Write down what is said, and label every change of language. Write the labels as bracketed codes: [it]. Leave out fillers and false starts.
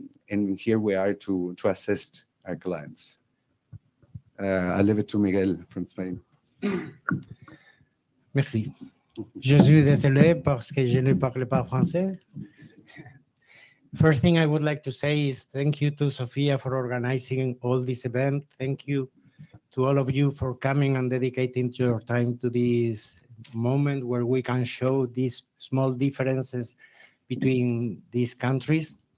[en] And here we are to assist our clients. I leave it to Miguel from Spain. [fr] Merci. Je suis désolé parce que je ne parle pas français. [en] First thing I would like to say is thank you to Sophia for organizing all this event. Thank you to all of you for coming and dedicating your time to this moment where we can show these small differences between these countries.